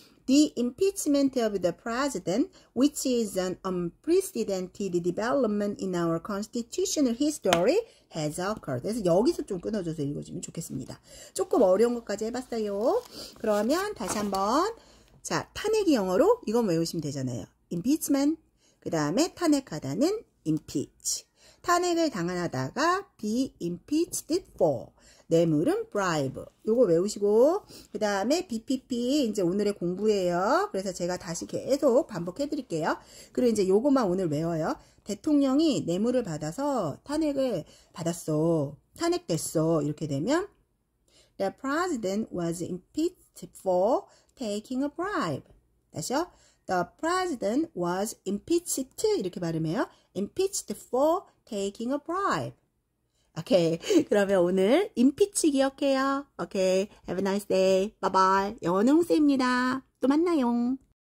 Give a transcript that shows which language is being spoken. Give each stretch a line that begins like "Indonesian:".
English: The impeachment of the president, which is an unprecedented development in our constitutional history, has occurred.
Korean: 그래서 여기서 좀 끊어줘서 읽어주면 좋겠습니다. 조금 어려운 것까지 해봤어요. 그러면 다시 한번 자, 탄핵이 영어로 이건 외우시면 되잖아요.
English: impeachment.
Korean: 그 다음에 탄핵하다는 impeach. 탄핵을 당하다가 be impeached for. 뇌물은 bribe. 요거 외우시고 그 다음에 BPP 이제 오늘의 공부예요. 그래서 제가 다시 계속 반복해 드릴게요. 그리고 이제 요거만 오늘 외워요. 대통령이 뇌물을 받아서 탄핵을 받았어. 탄핵됐어.
English: 이렇게 되면 The president was impeached for taking a bribe.
Korean: 다시요.
English: The president was impeached 이렇게 발음해요. impeached for taking a bribe.
Korean: 오케이. 그러면 오늘 impeach 기억해요. 오케이. Have a nice day. Bye bye. 영어는 홍쌤입니다. 또 만나요.